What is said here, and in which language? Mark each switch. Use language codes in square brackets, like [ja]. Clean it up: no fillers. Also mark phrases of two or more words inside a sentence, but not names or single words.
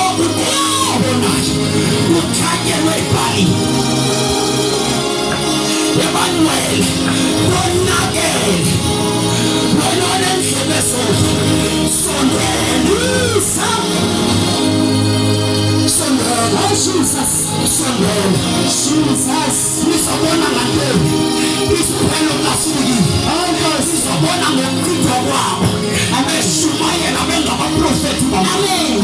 [zu] Okubonayo kuthanyelwe ebhalini. Emanuel konakele. Wena onendlebe sondela. sondela Jesus. sondela Jesus. Sizobona ngantoni isiphelo kaSifike sizobona ngokuchithwa kwabo abeshumayela bengabaprofethi Amen.